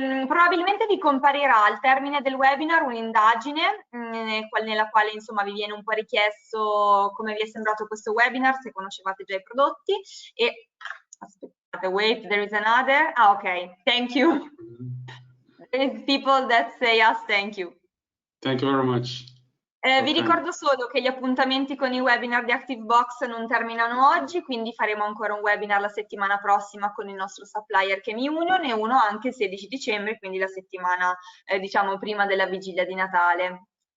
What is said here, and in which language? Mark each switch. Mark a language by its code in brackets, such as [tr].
[it] Probabilmente vi comparirà al termine del webinar un'indagine nella quale insomma vi viene un po' richiesto come vi è sembrato questo webinar, se conoscevate già i prodotti e aspettate, [en] wait, there is another. Ah, ok, thank you. There is people that say us thank you. Thank you very much. [it] Vi ricordo solo che gli appuntamenti con i webinar di ActiveBox non terminano oggi, quindi faremo ancora un webinar la settimana prossima con il nostro supplier Chemi Union e uno anche il 16 dicembre, quindi la settimana diciamo prima della vigilia di Natale.